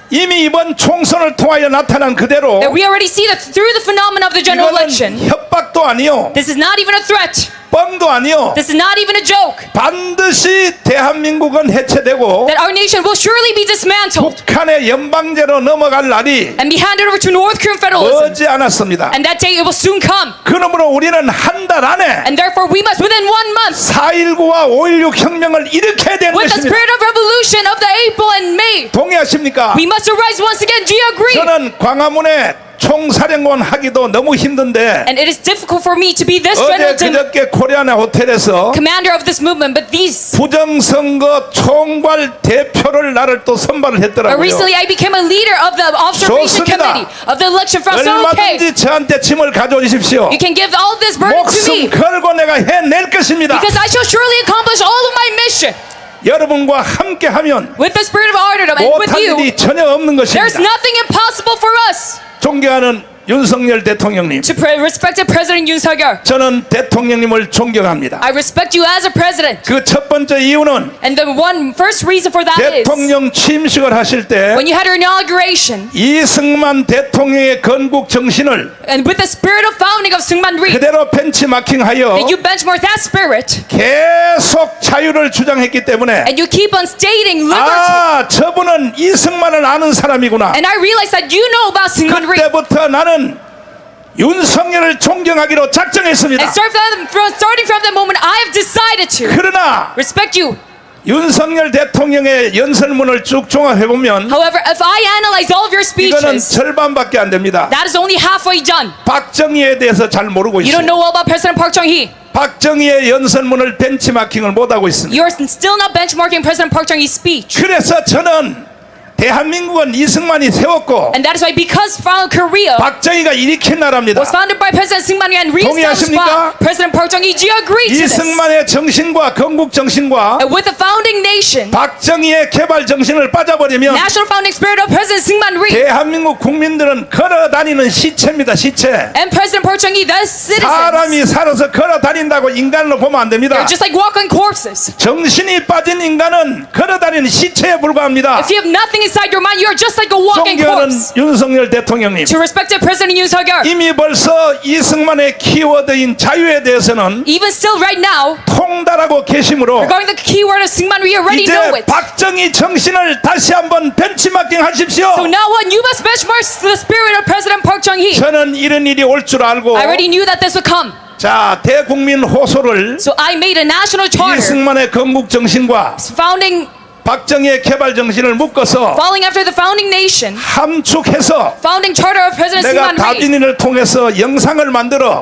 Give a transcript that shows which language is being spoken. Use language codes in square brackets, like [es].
[ko] 이미 이번 총선을 통하여 나타난 그대로 [en] that we already see that through the phenomenon of the general election, [ko] 이거는 협박도 아니요, [en] this is not even a threat. [ko] 뻥도 아니요, [en] This is not even a joke. [ko] 반드시 대한민국은 해체되고 [en] That our nation will surely be dismantled [ko] 북한의 연방제로 넘어갈 날이 [en] and be handed over to North Korean federalism. [ko] 머지 않았습니다. [en] And that day it will soon come. [ko] 그러므로 우리는 한 달 안에 [en] And therefore we must, within 1 month, [ko] 4.19와 5.16 혁명을 일으켜야 되는 [en] with the [ko] 것입니다. [en] spirit of revolution of the April and May, [ko] 동의하십니까? [en] we must arise once again. Do you agree? [ko] 저는 광화문에 총사령관 하기도 너무 힘든데 [en] And it is difficult for me to be this [ko] 어제 [en] general [ko] 그저께 코리아나 호텔에서 [en] commander of this movement, but these. [ko] 부정선거 총괄 대표를 나를 또 선발을 [en] But [ko] 했더라고요. [en] recently I became a leader of the observation [ko] 좋습니다. [en] committee of the election front. So okay, [ko] 얼마든지 저한테 짐을 가져오십시오. [en] you can give all this burden to [ko] 목숨 [en] me [ko] 걸고 내가 해낼 것입니다. [en] because I shall surely accomplish all of my mission. [ko] 여러분과 함께하면 [en] With the spirit of martyrdom and with [ko] 못한 [en] you, [ko] 일이 전혀 없는 [en] there's [ko] 것입니다. [en] nothing impossible for us. [ko] 존경하는 윤석열 대통령님, [en] To respected President Yoon Suk-yeol, [ko] 저는 대통령님을 존경합니다. [en] I respect you as a president. [ko] 그 첫 번째 이유는 [en] And the first reason for that is [ko] 대통령 취임식을 하실 때 [en] when you had your inauguration [ko] 이승만 대통령의 건국 정신을 [en] and with the spirit of founding of Syngman Rhee, [ko] 그대로 벤치마킹하여 [en] that you benchmark that spirit [ko] 계속 자유를 주장했기 때문에 [en] and you keep on stating liberty. [ko] 아, 저분은 이승만을 아는 사람이구나. [en] And I realize that you know about Syngman Rhee. [ko] 그때부터 나는 윤석열을 존경하기로 작정했습니다. [en] And starting from that moment, I have decided to [ko] 그러나 [en] respect you. [ko] 윤석열 대통령의 연설문을 쭉 종합해보면 [en] However, if I analyze all of your [ko] 이거는 [en] speeches, [ko] 절반밖에 안 됩니다. [en] that is only halfway done. [ko] 박정희에 대해서 잘 모르고 [en] You [ko] 있어요. [en] don't know all about President Park Chung-hee. [ko] 박정희의 연설문을 벤치마킹을 못하고 있습니다. [en] You're still not benchmarking President Park Chung-hee's speech. [ko] 그래서 저는 대한민국은 이승만이 세웠고 [en] And that is why, because Korea [ko] 박정희가 일으킨 나라입니다. [en] was founded by President Syngman Rhee and reestablished [ko] 동의하십니까? [en] by President Park Chung-hee, do you agree to this? [ko] 이승만의 정신과 건국 정신과 [en] And with the founding nation, [ko] 박정희의 개발 정신을 빠져버리면 [en] national founding spirit of President Syngman Rhee, [ko] 대한민국 국민들은 걸어다니는 시체입니다. 시체. [en] and President Park Chung-hee, the citizens, [ko] 사람이 살아서 걸어다닌다고 인간으로 보면 안 됩니다. [en] they're just like walking corpses. [ko] 정신이 빠진 인간은 걸어다니는 시체에 불과합니다. [en] If you have nothing inside your mind, you are just like a walking [ko] 존경하는 [en] corpse. [ko] 윤석열 대통령님, [en] To respected President Yoon Suk-yeol, [ko] 이미 벌써 이승만의 키워드인 자유에 대해서는 [en] even still right now, [ko] 통달하고 계시므로 [en] regarding the keyword of Syngman Rhee, you already [ko] 이제 [en] know it. [ko] 박정희 정신을 다시 한번 벤치마킹 하십시오. [en] So now what? You must benchmark the spirit of President Park Chung-hee. [ko] 저는 이런 일이 올 줄 알고 [en] I already knew that this would come. [ko] 자, 대국민 호소를 [en] So I made a national charter [ko] 이승만의 건국 정신과 [en] founding, [ko] 박정희의 개발 정신을 묶어서 [en] following after the founding nation, [ko] 함축해서 [en] founding charter of President [ko] 내가 [en] Syngman Rhee. [ko] 다빈이를 통해서 영상을 만들어